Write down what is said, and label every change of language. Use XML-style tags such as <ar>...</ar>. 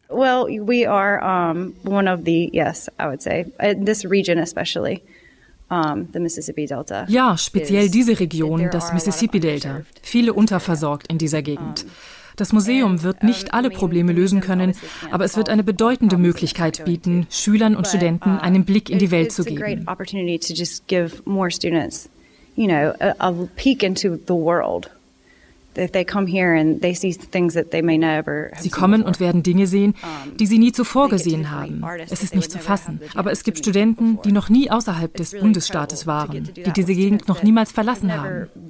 <en>Well, we are one of the, yes, I would say, this region especially, the Mississippi Delta.</en> <de>Ja, speziell diese Region, das Mississippi Delta. Viele unterversorgt in dieser Gegend. Das Museum wird nicht alle Probleme lösen können, aber es wird eine bedeutende Möglichkeit bieten, Schülern und Studenten einen Blick in die Welt zu geben.</de> <en>It's a great opportunity to just give more students, you know, a peek into the world.</en> <de>Sie kommen und werden Dinge sehen, die sie nie zuvor gesehen haben. Es ist nicht zu fassen. Aber es gibt Studenten, die noch nie außerhalb des Bundesstaates waren, die diese Gegend noch niemals verlassen haben.</de>